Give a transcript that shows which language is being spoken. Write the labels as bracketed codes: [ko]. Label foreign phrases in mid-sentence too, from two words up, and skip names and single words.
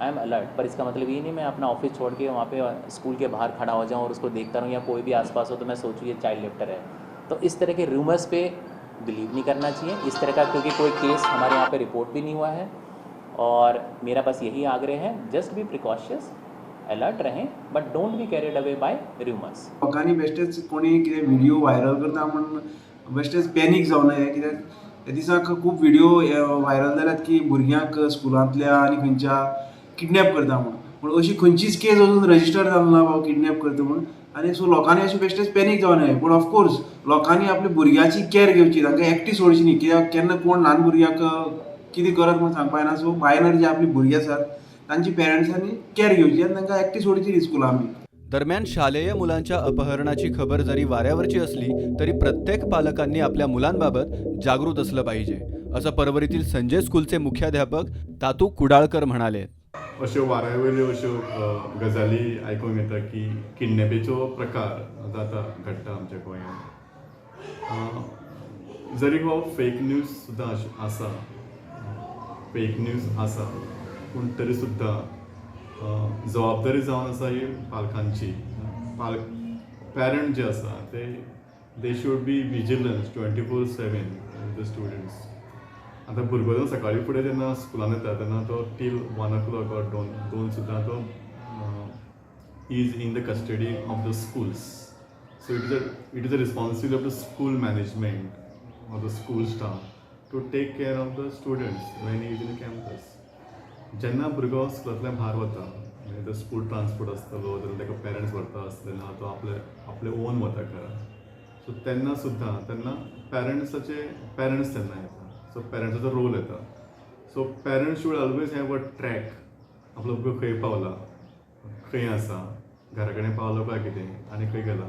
[en] I am alert, [hi] पर इसका मतलब ये नहीं मैं अपना ऑफिस छोड़ के वहाँ पे स्कूल के बाहर खड़ा हो जाऊँ और उसको देखता रहूँ, या कोई भी आसपास हो तो मैं सोचूँ ये [en] child lifter [hi] है। तो इस तरह के रूमर्स पे बिलीव नहीं करना चाहिए इस तरह का, क्योंकि कोई केस हमारे यहाँ पे रिपोर्ट भी नहीं हुआ है। और मेरा बस यही आग्रह है, [en] just be precautious, [hi] अलर्ट रहें, [en] But don't be carried away by rumours. [kok] लोकांनी बेश्टेच कोणी कितें [en] video viral [kok] करता म्हणून बेश्टेच पॅनीक जावं नये, कित्याक ह्या दिसाक खूब [en] video viral [kok] जाल्यात की भुरग्यांक स्कुलांतल्या आनी खंयच्या किडनॅप करता म्हणून, पूण अशी खंयचीच केस अजून रजिस्टर जावंक ना बाबा किडनॅप करता म्हणून। आनी सो लोकांनी अशी बेश्टेच पॅनीक जावं नये, पूण ऑफकोर्स लोकांनी आपल्या भुरग्याची कॅर घेवची, तांकां एकटी सोडची न्ही, कित्याक केन्ना कोण ल्हान भुरग्याक कितें करत म्हूण सांगपा येना। सो भायल्यान जी आपली भुरगीं आसात तांची पेरंट्सांनी कॅर घेवची आनी तांकां एकटी सोडची न्ही स्कुलां बी। [mr] दरम्यान शालेय मुलांच्या अपहरणाची खबर जरी वाऱ्यावरची असली तरी प्रत्येक पालकांनी आपल्या मुलांबाबत जागृत असलं पाहिजे, असं परवरीतील संजय स्कूलचे मुख्याध्यापक तातू कुडाळकर म्हणाले। [kok] अश्यो वाऱ्यावयल्यो अश्यो गजाली आयकूंक येता की किडनॅपीचो प्रकार जाता घडटा आमच्या गोंयांत। जरी हो [en] fake news [kok] सुद्दां आसा, [en] fake news [kok] आसा, पूण तरी सुद्दां जबाबदारी जावन आसा ही पालकांची। [en] पॅरंट [kok] जे आसा [en] they should be vigilance 24/7 the students. [kok] आतां भुरगो जो सकाळी फुडें जेन्ना स्कुलान येता तेन्ना तो [en] till 1 o'clock or 2 [kok] सुद्दां तो [en] is in the custody of the schools. So it is a responsibility of the school management or the school staff to take care of the students when is in campus. [kok] जेन्ना भुरगो स्कुलांतल्यान भायर वता, म्हणजे तो [en] school transport [kok] आसतलो, तेन्ना ताका पेरंट्स व्हरता आसतले ना, तो आपले ओन वता घरा। सो तेन्ना सुद्दां तेन्ना पेरंट्स तेन्ना येता, सो पेरंट्साचो रोल येता। [en] so parents should always have a track, [kok] आपलो भुरगो खंय पावला, खंय आसा, घरा कडेन पावलो काय कितें आनी खंय गेला।